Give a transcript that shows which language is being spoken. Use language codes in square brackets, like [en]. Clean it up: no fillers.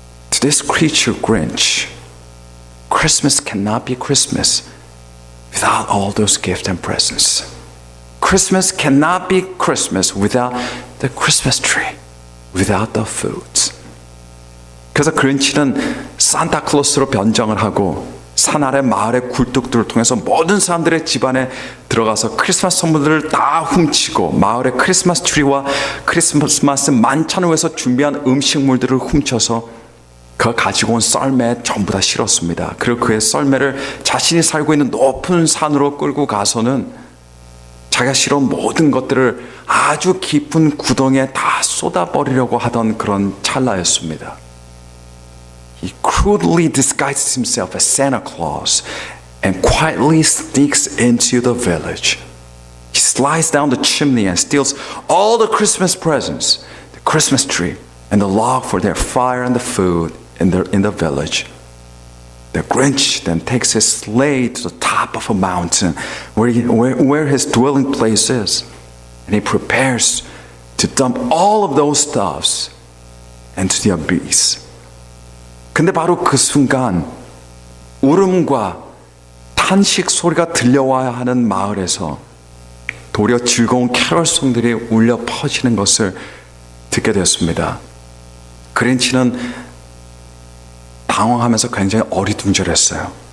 [en] To this creature, Grinch, Christmas cannot be Christmas without all those gifts and presents. Christmas cannot be Christmas without the Christmas tree, without the foods. [ko] 그래서 그린치는 산타클로스로 변장을 하고 산 아래 마을의 굴뚝들을 통해서 모든 사람들의 집안에 들어가서 크리스마스 선물들을 다 훔치고 마을의 크리스마스 트리와 크리스마스 만찬을 위해서 준비한 음식물들을 훔쳐서 그 가지고 온 썰매에 전부 다 실었습니다. 그리고 그의 썰매를 자신이 살고 있는 높은 산으로 끌고 가서는 자기가 실어온 모든 것들을 아주 깊은 구덩이에 다 쏟아버리려고 하던 그런 찰나였습니다. [en] He crudely disguises himself as Santa Claus and quietly sneaks into the village. He slides down the chimney and steals all the Christmas presents, the Christmas tree, and the log for their fire and the food in the village. The Grinch then takes his sleigh to the top of a mountain where his dwelling place is, and he prepares to dump all of those stuffs into the abyss. [ko] 근데 바로 그 순간 울음과 탄식 소리가 들려와야 하는 마을에서 도리어 즐거운 캐럴송들이 울려 퍼지는 것을 듣게 되었습니다. 그린치는 당황하면서 굉장히 어리둥절했어요.